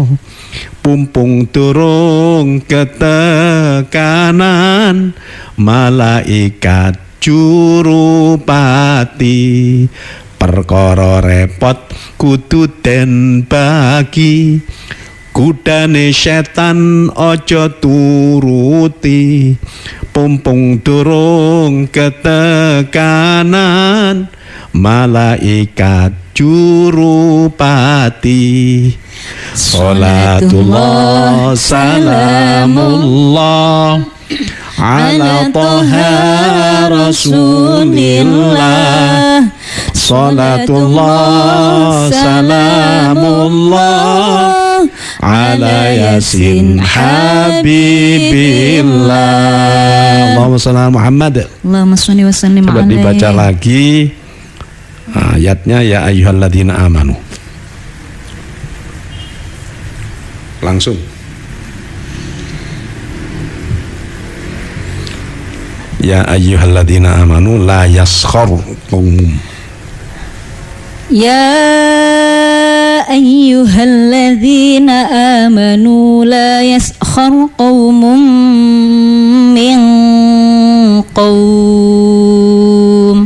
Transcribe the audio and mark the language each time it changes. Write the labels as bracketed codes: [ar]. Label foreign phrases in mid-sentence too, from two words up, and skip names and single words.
[jv] Pumpung durung ketekanan malaikat jurupati, perkara repot kudu den bagi, kudane setan aja turuti. Pumpung durung ketekanan malaikat jurupati. [ar] صلاة الله سلام الله على طه رسول الله. صلاة الله سلام الله على يس حبيب الله. اللهم صل على محمد. اللهم صل وسلم عليه. [id] Coba dibaca lagi ayatnya, [ar] يا أيها الذين آمنوا. [id] Langsung. [ar] يا أيها الذين آمنوا لا يسخر قوم. يا أيها الذين آمنوا لا يسخر قوم من قوم.